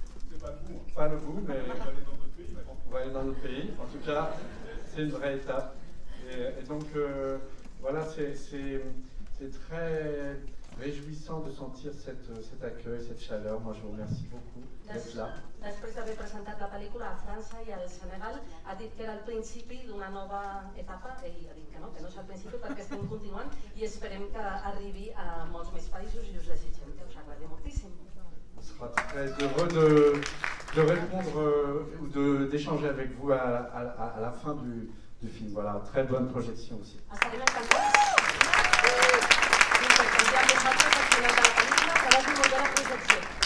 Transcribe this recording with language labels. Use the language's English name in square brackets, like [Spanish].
[French] C'est pas le bout, hein. Pas le bout, mais On va aller dans notre pays maintenant. on va aller dans notre pays. En tout cas, c'est une vraie étape. Et donc, voilà, c'est très réjouissant de sentir cet accueil, cette chaleur. Moi, je vous remercie beaucoup d'être là. [Catalan] Després d'haver presentat la pel·lícula a França i al Senegal, ha dit que era el principi d'una nova etapa. Ell ha dit que no és el principi perquè estem continuant i esperem que arribi a molts més països i us desitgem que us agradi moltíssim. [French] On sera très heureux de répondre ou d'échanger avec vous à la fin du film. Voilà, très bonne projection aussi. [Catalan] Estarem encantats d'intercanviar amb vosaltres al final de la pel·lícula, que vagi molt bé la projecció.